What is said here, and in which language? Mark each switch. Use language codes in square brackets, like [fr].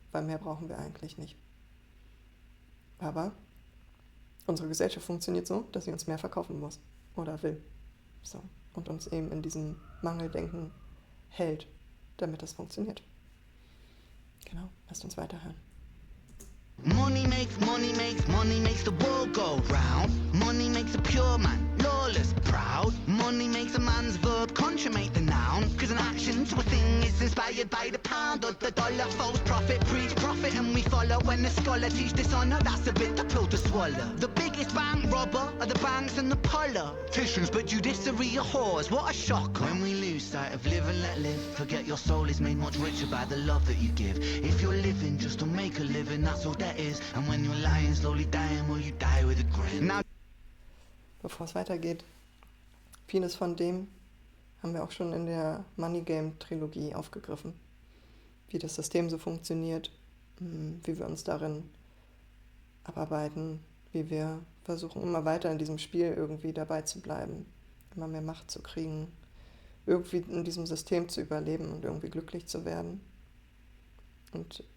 [de] Weil mehr brauchen wir eigentlich nicht. Aber unsere Gesellschaft funktioniert so, dass sie uns mehr verkaufen muss oder will. So. Und uns eben in diesem Mangeldenken hält, damit das funktioniert. Genau, lasst uns weiterhören. [en] Money makes the world go round. Money makes a pure man lawless, proud. Money makes a man's verb consummate the noun. Cause an action to a thing is inspired by the pound or the dollar. False prophet, preach profit and we follow. When the scholar teach dishonor, that's a bitter pill to swallow. The biggest bank robber are the banks and the politicians, but judiciary are whores, what a shock. When we lose sight of live and let live, forget your soul is made much richer by the love that you give. If you're living just to make a living, that's all that is. And when you're lying, slowly dying, will you die with a grin? Now [de] Bevor es weitergeht, vieles von dem haben wir auch schon in der Money Game Trilogie aufgegriffen. Wie das System so funktioniert, wie wir uns darin abarbeiten, wie wir versuchen, immer weiter in diesem Spiel irgendwie dabei zu bleiben, immer mehr Macht zu kriegen, irgendwie in diesem System zu überleben und irgendwie glücklich zu werden. Und